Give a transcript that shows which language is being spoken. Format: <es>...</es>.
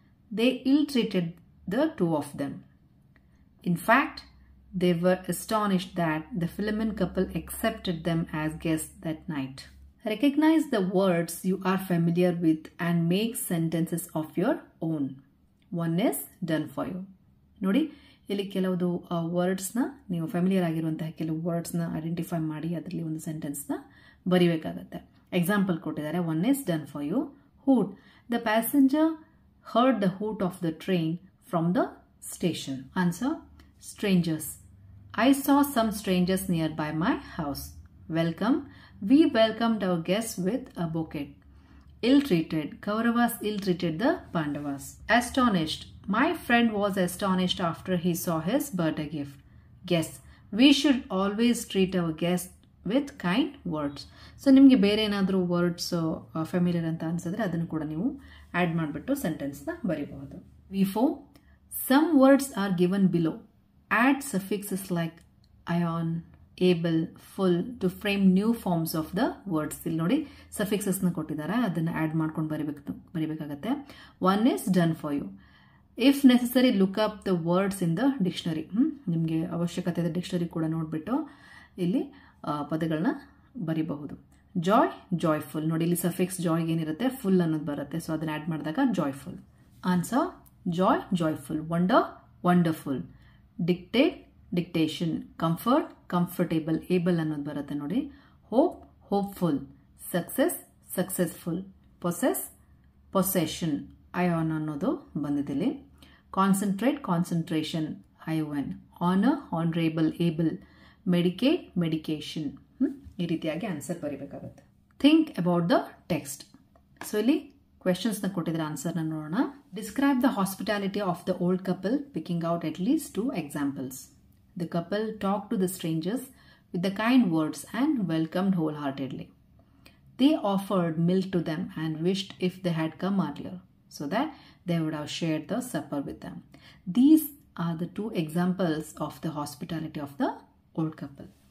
<en>They ill-treated the two of them. In fact, they were astonished that the Philemon couple accepted them as guests that night. Recognize the words you are familiar with and make sentences of your own. One is done for you.</en> <kn>ನೋಡಿ ಇಲ್ಲಿ ಕೆಲವು ವರ್ಡ್ಸ್ನ ನೀವು familiar ಆಗಿರುವಂತಹ ಕೆಲವು ವರ್ಡ್ಸ್ನ identify ಮಾಡಿ ಅದರಲ್ಲಿ ಒಂದು ಸೆಂಟೆನ್ಸ್ನ ಬರಿಬೇಕಾಗತ್ತೆ. Example ಕೊಟ್ಟಿದ್ದಾರೆ.</kn> <en>One is done for you. Hoot. The passenger heard the hoot of the train from the station. Answer strangers. I saw some strangers nearby my house. Welcome. We welcomed our guest with a bouquet. Ill-treated. Kauravas ill-treated the Pandavas. Astonished. My friend was astonished after he saw his birthday gift. Guess. We should always treat our guests with kind words.</en> <kn>So, ನಿಮಗೆ ಬೇರೆ ಏನಾದರೂ words familiar ಅಂತ ಅನ್ಸಿದ್ರೆ ಅದನ್ನು ಕೂಡ ನೀವು add ಮಾಡಿಬಿಟ್ಟು ಸೆಂಟೆನ್ಸ್ನ ಬರೀಬಹುದು.</kn> <en>V4. Some words are given below. Add suffixes like ion, able, full to frame new forms of the words.</en> <kn>ಇಲ್ಲಿ ನೋಡಿ suffixes ನ ಕೊಟ್ಟಿದ್ದಾರೆ, ಅದನ್ನ ಆಡ್ ಮಾಡ್ಕೊಂಡು ಬರಿಬೇಕಾಗತ್ತೆ.</kn> <en>One is done for you. If necessary, look up the words in the dictionary.</en> <kn>ನಿಮಗೆ ಅವಶ್ಯಕತೆ ಇದೆ dictionary ಕೂಡ ನೋಡ್ಬಿಟ್ಟು ಇಲ್ಲಿ ಪದಗಳನ್ನ ಬರಿಬಹುದು.</kn> <en>Joy, joyful.</en> <kn>ನೋಡಿ ಇಲ್ಲಿ ಸಫಿಕ್ಸ್ ಜಾಯ್ ಏನಿರುತ್ತೆ ಫುಲ್ ಅನ್ನೋದು ಬರುತ್ತೆ, ಸೊ ಅದನ್ನ ಆಡ್ ಮಾಡಿದಾಗ joyful.</kn> <en>Answer joy, joyful. Wonder, wonderful. Dictate, dictation. Comfort, comfortable. Able</en> <kn>ಅನ್ನೋದು ಬರುತ್ತೆ ನೋಡಿ.</kn> <en>Hope, hopeful. Success, successful. Possess, possession. Ion</en> <kn>ಅನ್ನೋದು ಬಂದಿದೆ.</kn> <en>Concentrate, concentration. I O N. Honour, honourable, able. Medicate, medication.</en> <kn>ಈ ರೀತಿಯಾಗಿ answer ಬರೀಬೇಕಾಗುತ್ತೆ.</kn> <en>Think about the text.</en> <kn>So ಇಲ್ಲಿ questions ನ ಕೊಟ್ಟಿದ್ರೆ ಆನ್ಸರ್ ನೋಡೋಣ.</kn> <en>Describe the hospitality of the old couple, picking out at least 2 examples. The couple talked to the strangers with the kind words and welcomed wholeheartedly. They offered milk to them and wished if they had come earlier, so that they would have shared the supper with them. These are the 2 examples of the hospitality of the old couple.</en>